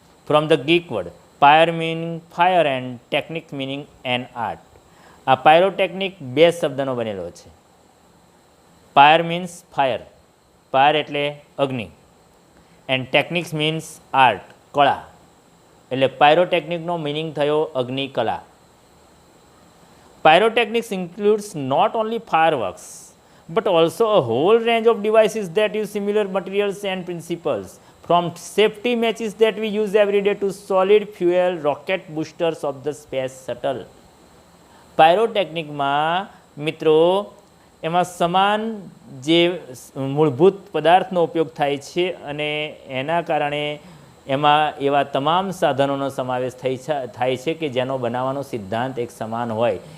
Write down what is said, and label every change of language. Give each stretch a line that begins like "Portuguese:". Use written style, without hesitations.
English: From the ગીક word પાયર meaning fire and technique meaning N art.
Gujarati: આ pyrotechnic 2 શબ્દનો બનેલો છે.
English: pyre means fire, fire
Gujarati: એટલે અગ્નિ,
English: and techniques means art,
Gujarati: કળા. એટલે પાયરોટેકનિકનો મિનિંગ થયો અગ્નિ કલા.
English: Pyrotechnics includes not only fireworks but also a whole range of devices that use similar materials and principles, from safety matches that we use every day to solid fuel rocket boosters of the space shuttle.
Gujarati: પાયરોટેકનિકમાં મિત્રો એમાં સમાન જે મૂળભૂત પદાર્થનો ઉપયોગ થાય છે અને એના કારણે એમાં એવા તમામ સાધનોનો સમાવેશ થાય છે કે જેનો બનાવવાનો સિદ્ધાંત એક સમાન હોય.